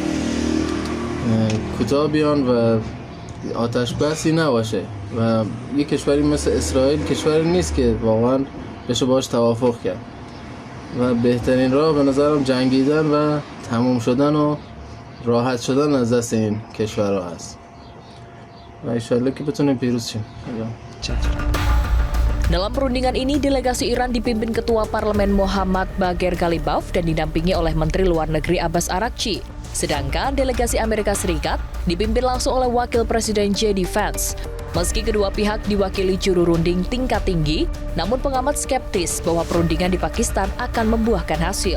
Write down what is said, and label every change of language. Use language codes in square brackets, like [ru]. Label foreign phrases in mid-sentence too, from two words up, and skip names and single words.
[fa] کوتاه بیان و آتش بسی نباشه و یک کشوری مثل اسرائیل کشوری نیست که واقعا بشه باش توافق کرد و بهترین راه به نظرم جنگیدن و تموم شدن و راحت شدن از دست این کشورها هست و انشالله که بتونیم پیروز شیم. [id] Dalam perundingan ini, delegasi Iran dipimpin Ketua Parlemen Mohammad Bagher Ghalibaf dan didampingi oleh Menteri Luar Negeri Abbas Araghchi. Sedangkan delegasi Amerika Serikat dipimpin langsung oleh Wakil Presiden JD Vance. Meski kedua pihak diwakili juru runding tingkat tinggi, namun pengamat skeptis bahwa perundingan di Pakistan akan membuahkan hasil.